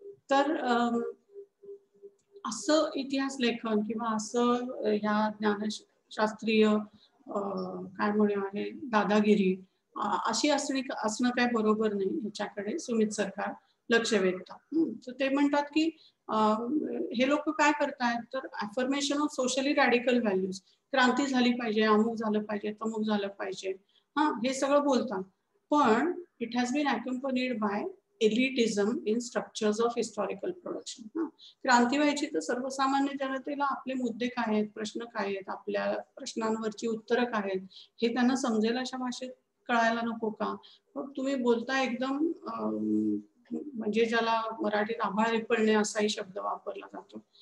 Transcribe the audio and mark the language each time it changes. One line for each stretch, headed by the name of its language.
Marathi: तर असं इतिहास लेखन किंवा असं ह्या ज्ञानशास्त्रीय काय म्हणूया हे दादागिरी अशी असणं काय बरोबर नाही. ह्याच्याकडे सुमित सरकार लक्ष वेधतात. तर ते म्हणतात की हे लोक काय करतायत, तर
English: affirmation of socially radical values,
Marathi: क्रांती झाली पाहिजे, अमुक झालं पाहिजे, तमुक झालं पाहिजे, हे सगळं बोलतात.
English: पण it has been accompanied by elitism in structures of historical production.
Marathi: क्रांती व्हायची तर सर्वसामान्य जनतेला आपले मुद्दे काय आहेत, प्रश्न काय आहेत, आपल्या प्रश्नांवरची उत्तरं काय आहेत हे त्यांना समजेल अशा भाषेत कळायला नको का? मग तुम्ही बोलता एकदम म्हणजे ज्याला मराठीत आभाळ पडणे असाही शब्द वापरला जातो.